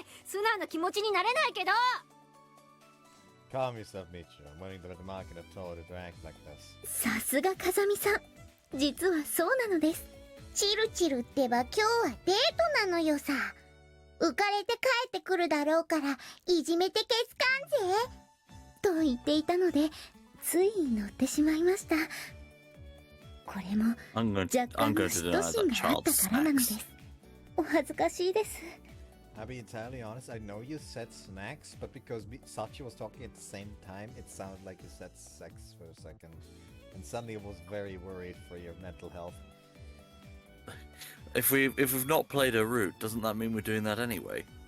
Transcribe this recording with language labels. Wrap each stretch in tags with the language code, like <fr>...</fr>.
<ja>素直な気持ちになれないけど。</ja> <en>Calm yourself, Michiru. I'm waiting to let the market have told you to act like this.</en> <ja>さすが風見さん、実はそうなのです。チルチルってば今日はデートなのよさ。浮かれて帰ってくるだろうからいじめてけつかんぜと言っていたので、つい乗ってしまいました。これも若干の嫉妬心があったからなのです。お恥ずかしいです。</ja> <en>I'll be entirely honest, I know you said snacks, but because Sachi was talking at the same time, it sounded like you said sex for a second. And suddenly I was very worried for your mental health. If we've not played a route, doesn't that mean we're doing that anyway?</en>